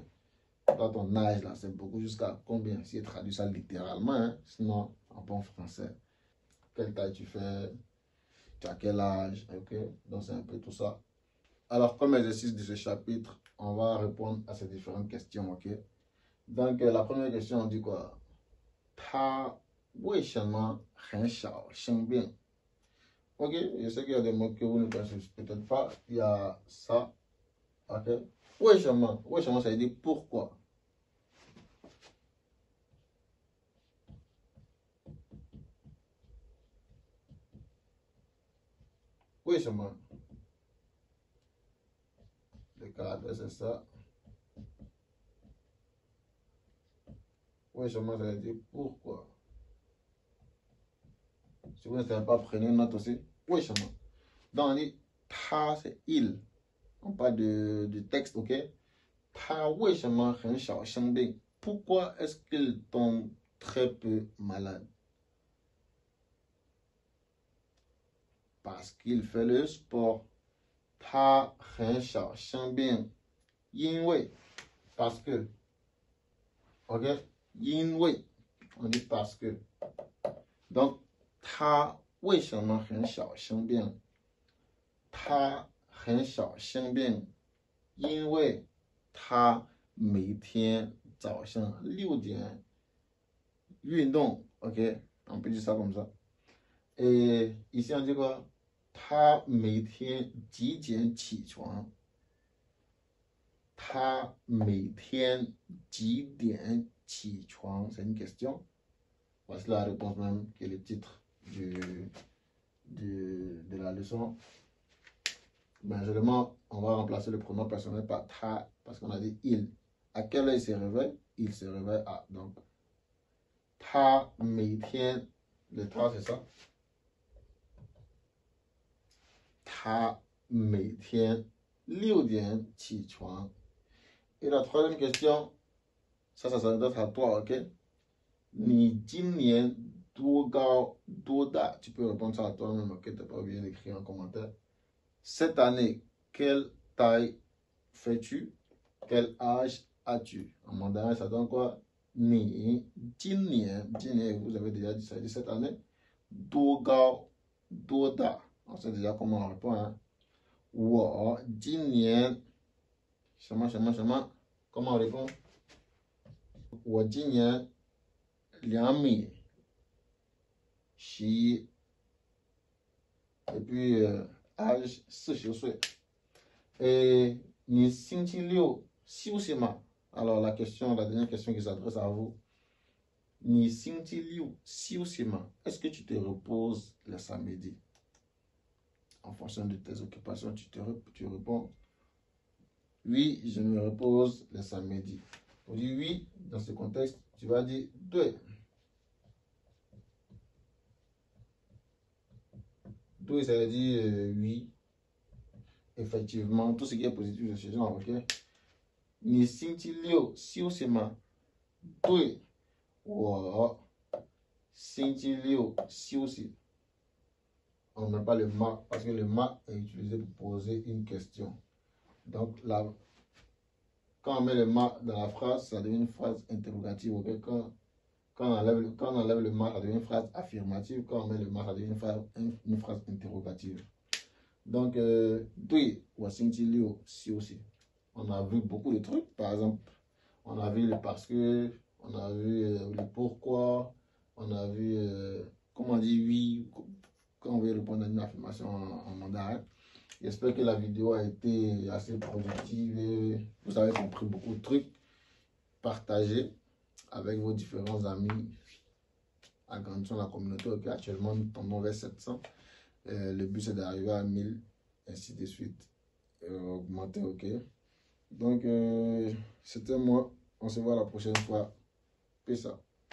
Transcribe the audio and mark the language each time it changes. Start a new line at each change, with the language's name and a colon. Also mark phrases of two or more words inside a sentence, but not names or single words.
French: Toi, ton âge là, c'est beaucoup jusqu'à combien? Si tu traduis ça littéralement, hein? Sinon, en bon français, quelle taille tu fais? tu as quel âge, ok? Donc, c'est un peu tout ça. Alors, comme exercice de ce chapitre, on va répondre à ces différentes questions, ok? Donc, la première question, on dit quoi?
Chinese: 他为什么很少生病
French: Ok, je sais qu'il y a des mots que vous ne connaissez peut-être pas. Il y a ça, ok? 为什么 ça veut dire pourquoi. 为什么 le caractère, c'est ça. 为什么 ça veut dire pourquoi. Si vous ne savez pas, prenez une note aussi. 为什么 Donc, on dit, 他 c'est il. On parle du texte, ok?
Chinese: 他为什么很少生病
French: Pourquoi est-ce qu'il tombe très peu malade? Parce qu'il fait le sport.
Chinese: 他很少生病因为
French: parce que. Ok? 因为 on dit parce que. Donc,
Chinese: 他为什么很少生病他很少生病因为他每天早上6点运动
French: ok on peut dire ça comme ça et ici on dit quoi
Chinese: 他每天几点起床他每天几点起床
French: c'est une question voici la réponse même qui est le titre de la leçon. Ben, généralement, on va remplacer le pronom personnel par ta parce qu'on a dit il. À quelle heure il se réveille? Il se réveille à. Donc,
Chinese: 他每天,
French: le ta, c'est ça.
Chinese: 他每天, 6 点起床.
French: Et la troisième question, ça s'adresse à toi, ok?
Chinese: 你今年多高多大
French: Tu peux répondre ça à toi-même, ok? Tu n'as pas oublié d'écrire en commentaire. Cette année, quelle taille fais-tu? Quel âge as-tu? En mandarin, ça donne quoi?
Chinese: 你今年,
French: vous avez déjà dit ça, dit cette année.
Chinese: 多高多大.
French: On sait déjà comment on répond. Hein?
Chinese: 我今年.
French: Comment on répond?
Chinese: 我今年, 2 米.
French: Xi. Et puis, âge 40 岁. Et,
Chinese: 你星期六休息吗
French: Alors, la dernière question qui s'adresse à vous.
Chinese: 你星期六休息吗
French: Est-ce que tu te reposes le samedi En fonction de tes occupations, tu réponds. Oui, je me repose le samedi. On dit oui, dans ce contexte, tu vas dire 对. 对, ça veut dire oui. Effectivement, tout ce qui est positif de ce genre, ok?
Chinese: 你星期六休息吗？对，我星期六休息。
French: On ne met pas le ma parce que le ma est utilisé pour poser une question. Donc, là, quand on met le ma dans la phrase, ça devient une phrase interrogative. Okay? Quand on enlève le ma, ça devient une phrase affirmative. Quand on met le ma, ça devient une phrase interrogative. Donc,
Chinese: 对，我星期六休息.
French: On a vu beaucoup de trucs. Par exemple, on a vu le parce que, on a vu le pourquoi, on a vu comment on dit oui quand on veut répondre à une affirmation en mandarin. J'espère que la vidéo a été assez productive et vous avez compris beaucoup de trucs. Partagez avec vos différents amis. Agrandissons la communauté. Okay? Actuellement, nous tombons vers 700. Le but, c'est d'arriver à 1000, ainsi de suite. Augmenter, ok? Donc, c'était moi. On se voit la prochaine fois.
English: Peace out.